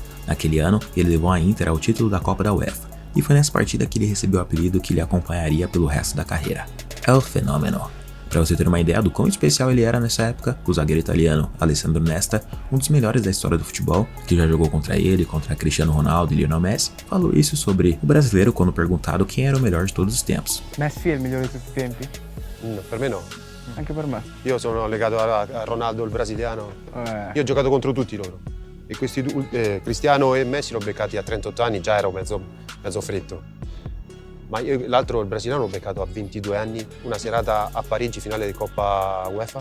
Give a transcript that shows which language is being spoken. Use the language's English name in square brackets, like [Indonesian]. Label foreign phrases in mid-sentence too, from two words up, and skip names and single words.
[Portuguese] Naquele ano, ele levou a Inter ao título da Copa da UEFA. E foi nessa partida que ele recebeu o apelido que lhe acompanharia pelo resto da carreira: El Fenômeno. Para você ter uma ideia do quão especial ele era nessa época, o zagueiro italiano Alessandro Nesta, um dos melhores da história do futebol, que já jogou contra ele, contra Cristiano Ronaldo e Lionel Messi, falou isso sobre o brasileiro quando perguntado quem era o melhor de todos os tempos. [Italian] Messi è il migliore di tutti i tempi? No, per me no. Anche per me. Io sono legato a Ronaldo, il brasiliano. Io ho giocato contro tutti loro. E questi due, Cristiano e Messi l'ho beccati a 38 anni, già ero mezzo freddo. Ma io l'altro, il brasiliano, l'ho beccato a 22 anni, una serata a Parigi, finale di Coppa UEFA.